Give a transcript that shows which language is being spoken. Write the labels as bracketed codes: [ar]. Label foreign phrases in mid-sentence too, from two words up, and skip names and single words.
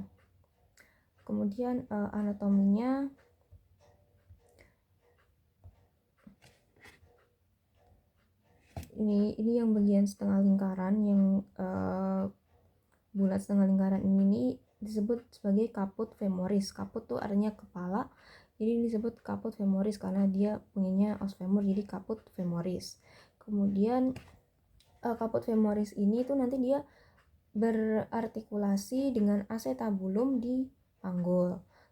[id] Kemudian anatominya ini yang bagian setengah lingkaran, yang bulat setengah lingkaran ini disebut sebagai [la] caput femoris. [id] Caput tuh artinya kepala, jadi disebut [la] caput femoris [id] karena dia punyanya [la] os femur, [id] jadi [la] caput femoris. [id] Kemudian [la] caput femoris [id] ini tuh nanti dia berartikulasi dengan acetabulum di panggul.